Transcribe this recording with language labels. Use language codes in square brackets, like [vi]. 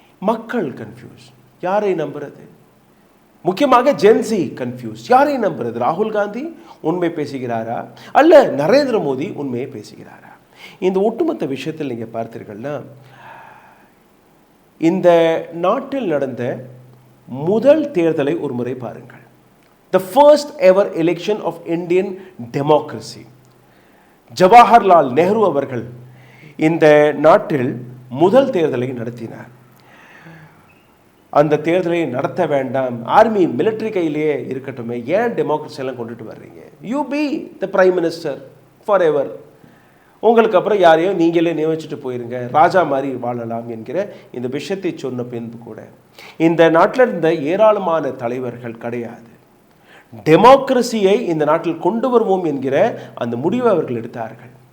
[ta] மக்கள் கன்ஃபியூஸ், யாரை நம்புறது? முக்கியமாக ஜென்சி கன்ஃபியூஸ், யாரை நம்புறது? ராகுல் காந்தி உண்மை பேசுகிறாரா அல்ல நரேந்திர மோடி உண்மையை பேசுகிறாரா? இந்த ஒட்டுமொத்த விஷயத்தில் நீங்கள் பார்த்தீர்கள்னா இந்த நாட்டில் நடந்த முதல் தேர்தலை ஒரு முறை பாருங்கள். [en] The first ever election of Indian democracy. [ta] Jawaharlal Nehru அவர்கள் இந்த நாட்டில் முதல் தேர்தலை நடத்தினார். அந்த தேர்தலை நடத்த வேண்டாம், ஆர்மி மிலிட்டரி கையிலேயே இருக்கட்டுமே, ஏன் டெமோக்ரஸி எல்லாம் கொண்டுட்டு வர்றீங்க? [en] you be the prime minister forever, [ta] உங்களுக்கு அப்புறம் யாரையும் நீங்களே நியமிச்சுட்டு போயிருங்க, ராஜா மாதிரி வாழலாம் என்கிற இந்த விஷயத்தை சொன்ன பின்பு கூட இந்த நாட்டில் இருந்த ஏராளமான தலைவர்கள் கிடையாது, டெமோக்ரஸியை இந்த நாட்டில் கொண்டு வருவோம் என்கிற அந்த முடிவை அவர்கள் எடுத்தார்கள்.